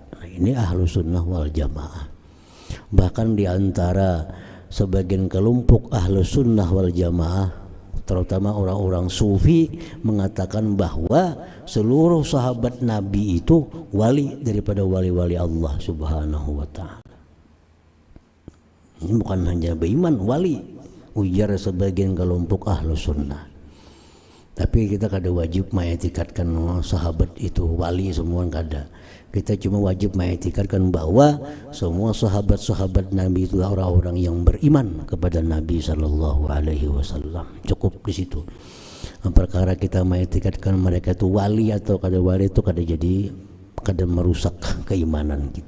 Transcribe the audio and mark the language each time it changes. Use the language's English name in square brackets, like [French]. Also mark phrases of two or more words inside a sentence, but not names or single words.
[Indonesian] Nah, ini Ahlus Sunnah wal Jamaah. Bahkan diantara sebagian kelompok Ahlus Sunnah wal Jamaah, terutama orang-orang Sufi, mengatakan bahwa seluruh sahabat Nabi itu wali daripada wali-wali Allah [Arabic] سبحانه وتعالى. [Indonesian] Ini bukan hanya beriman, wali, ujar sebagian kelompok Ahlus Sunnah. Tapi kita kada wajib mengiktikadkan sahabat itu wali semua, kada. Kita cuma wajib mengiktikadkan bahwa semua sahabat-sahabat Nabi itu orang-orang yang beriman kepada Nabi [Arabic] صلى الله عليه وسلم. [Indonesian] Cukup di situ. Perkara kita mengiktikadkan mereka itu wali atau kada wali itu kada merusak keimanan kita.